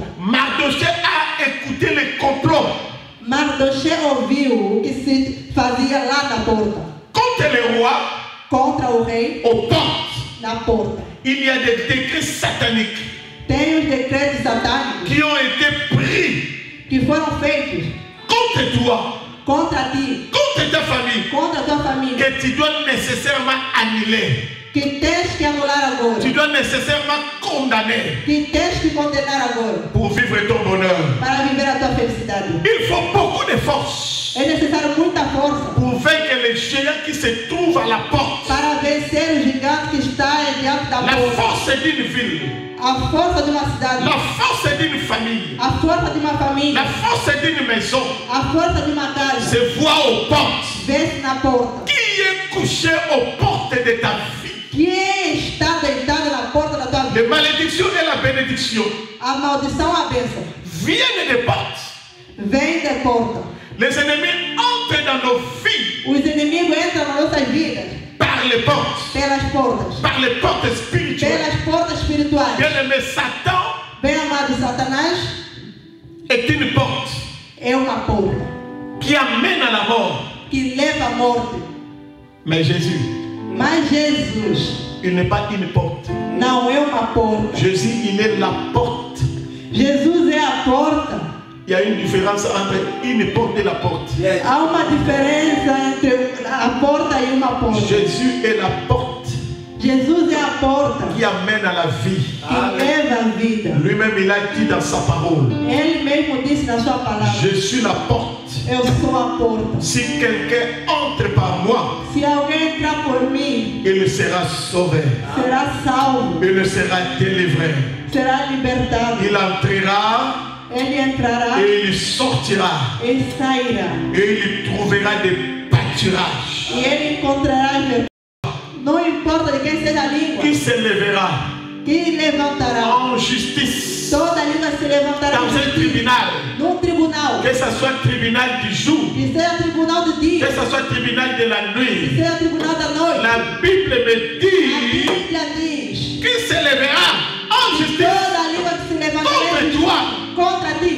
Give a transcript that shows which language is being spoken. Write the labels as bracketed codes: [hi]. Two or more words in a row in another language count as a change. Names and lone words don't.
[fr] Mardoché a écouté les complots [pt] Mardoché ouviu o que se fazia lá na porta. [fr] contre les rois [pt] Contra o rei, [fr] aux portes. [pt] na porta. [fr] Il y a des décrets sataniques [pt] Tem os decretos satânicos [fr] qui ont été pris [pt] que foram feitos [fr] contre toi, [pt] contra ti, [fr] contre ta famille, [pt] contra a tua família, [fr] que tu dois nécessairement annuler. [pt] que tens que anular agora, [fr] Tu dois nécessairement condamner [pt] que tens que condenar agora, [fr] pour vivre ton bonheur. [pt] para viver a tua felicidade. [fr] Il faut beaucoup de force [pt] É necessário muita força [fr] pour vaincre les géants qui se trouvent à la porte. [pt] para vencer o gigante que está diante da [fr] La [pt] porta. [fr] force d'une ville, [pt] A força de uma cidade, [fr] la force d'une famille, [pt] a força de uma [fr] la [pt] família, [fr] force d'une maison [pt] a força de uma casa, [fr] se voit aux portes. [pt] vê-se na porta. [fr] Qui est couché aux portes de ta vie? [pt] Quem está deitado na porta da tua vida? [fr] Les malédictions et la bénédiction [pt] A maldição, a bênção, [fr] viennent des portes. [pt] vem da porta. [fr] Les ennemis entrent dans nos vies [pt] Os inimigos entram nas nossas vidas [fr] par les portes, par les portes spirituelles. [pt] pelas portas espirituais. [fr] Bien aimé, Satan [pt] Bem amado, Satanás [fr] est une porte [pt] é uma porta [fr] qui amène à la mort. [pt] que leva à morte. [fr] Mais Jésus, [pt] Mas Jesus [fr] il n'est pas une porte. [pt] não é uma porta. [fr] Jésus, il est la porte. [pt] Jesus é a porta. [fr] Il y a une différence entre une porte et la porte. [pt] Há uma diferença entre a porta e uma porta. [fr] Jésus est la porte [pt] Jesus é a porta [fr] qui amène à la vie. [pt] que leva a vida. [fr] Lui-même, il a dit dans sa parole, [pt] Ele mesmo disse na sua palavra: [fr] je suis la porte. [pt] eu sou a porta. [fr] Si quelqu'un entre par moi, [pt] Se alguém entrar por mim, [fr] il sera sauvé. [pt] será salvo, [fr] Il sera délivré. [pt] será libertado. [fr] Il entrera [pt] Ele entrará [fr] et il sortira. [pt] e sairá [fr] Et il trouvera des pâturages. pâturage. [pt] E ele encontrará as verdades. Não importa de quem seja a língua. [fr] Qui se lèvera [pt] Que levantará. [fr] en justice [pt] Toda língua se levantará. [fr] dans un tribunal. [pt] Num tribunal. [fr] Que ce soit tribunal du jour, [pt] Que seja tribunal do dia. [fr] que ce soit tribunal de la [pt] Que [fr] nuit. [pt] seja tribunal da noite. [fr] La Bible me [pt] A [fr] dit [pt] Bíblia diz. [fr] qui se lèvera en justice [pt] Toda língua que se levantará [fr] contre toi, [pt] contra ti.